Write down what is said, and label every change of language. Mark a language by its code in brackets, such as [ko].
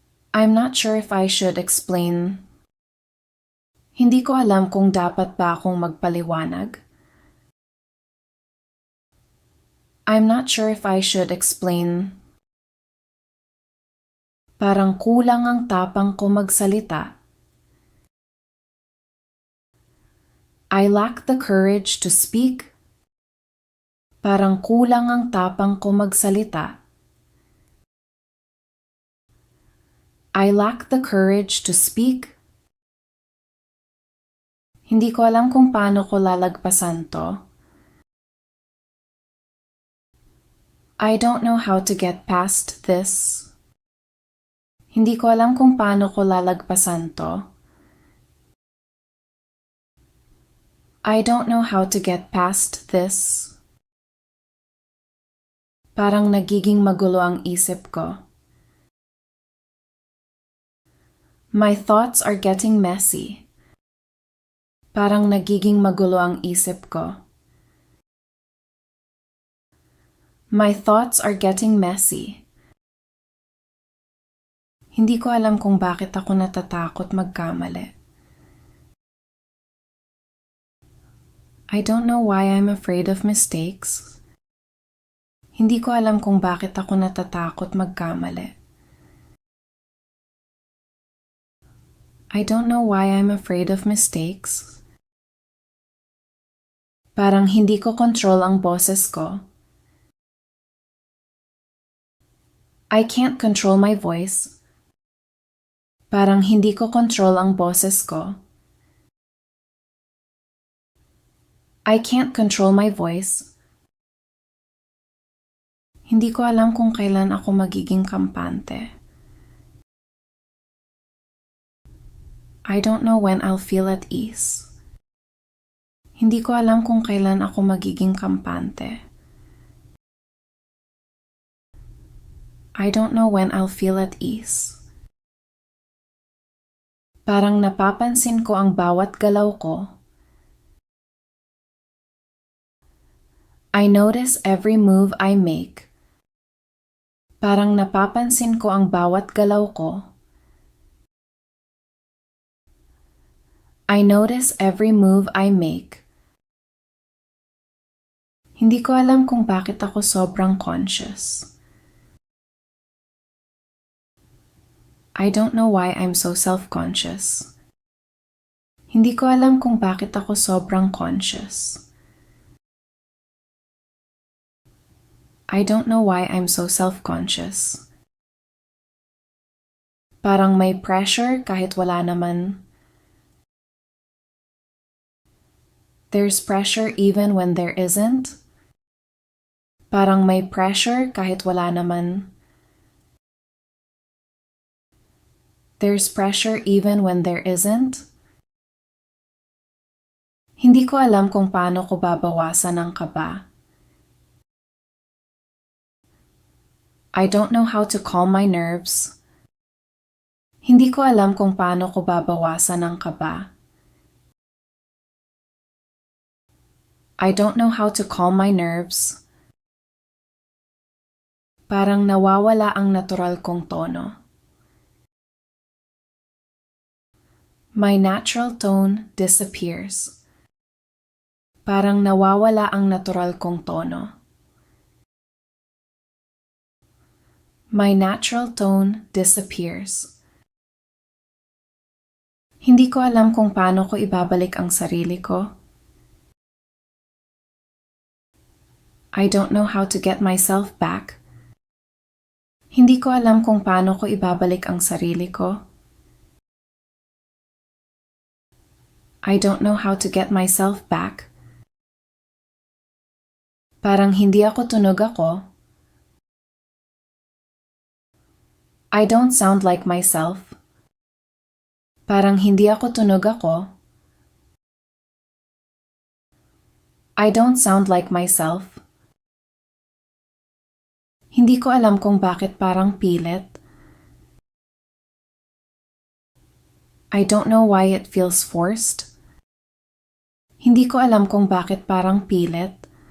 [en] I'm not sure if I should explain. [tl] Hindi ko alam kung dapat ba akong magpaliwanag. [en] I'm not sure if I should explain. [tl] Parang kulang ang tapang ko magsalita. [en] I lack the courage to speak. [tl] Parang kulang ang tapang ko magsalita. [en] I lack the courage to speak. [tl] Hindi ko alam kung paano ko lalagpasan to. [en] I don't know how to get past this. [tl] Hindi ko alam kung paano ko lalagpasan to. [en] I don't know how to get past this. [tl] Parang nagiging magulo ang isip ko. [en] My thoughts are getting messy. [tl] Parang nagiging magulo ang isip ko. [en] My thoughts are getting messy. [tl] Hindi ko alam kung bakit ako natatakot magkamali. [en] I don't know why I'm afraid of mistakes. [tl] Hindi ko alam kung bakit ako natatakot magkamali. [en] I don't know why I'm afraid of mistakes. [tl] Parang hindi ko control ang boses ko. [en] I can't control my voice. [tl] Parang hindi ko control ang boses ko. [en] I can't control my voice. [tl] Hindi ko alam kung kailan ako magiging kampante. [en] I don't know when I'll feel at ease. [tl] Hindi ko alam kung kailan ako magiging kampante. [en] I don't know when I'll feel at ease. [tl] Parang napapansin ko ang bawat galaw ko. [en] I notice every move I make. [tl] Parang napapansin ko ang bawat galaw ko. [en] I notice every move I make. [tl] Hindi ko alam kung bakit ako sobrang conscious. [en] I don't know why I'm so self-conscious. [tl] Hindi ko alam kung bakit ako sobrang conscious. [en] I don't know why I'm so self-conscious. [tl] Parang may pressure kahit wala naman. [en] There's pressure even when there isn't. [tl] Parang may pressure kahit wala naman. [en] There's pressure even when there isn't. [tl] Hindi ko alam kung paano ko babawasan ang kaba. [en] I don't know how to calm my nerves. [tl] Hindi ko alam kung paano ko babawasan ang kaba. [en] I don't know how to calm my nerves. [tl] Parang nawawala ang natural kong tono. [en] My natural tone disappears. [tl] Parang nawawala ang natural kong tono. [en] My natural tone disappears. [tl] Hindi ko alam kung paano ko ibabalik ang sarili ko. [en] I don't know how to get myself back. [tl] Hindi ko alam kung paano ko ibabalik ang sarili ko. [en] I don't know how to get myself back. [tl] Parang hindi ako tunog ako. [en] I don't sound like myself. [tl] Parang hindi ako tunog ako. [en] I don't sound like myself. [tl] Hindi ko alam kung bakit parang pilit. [en] I don't know why it feels forced. [tl] Hindi ko alam kung bakit parang pilit.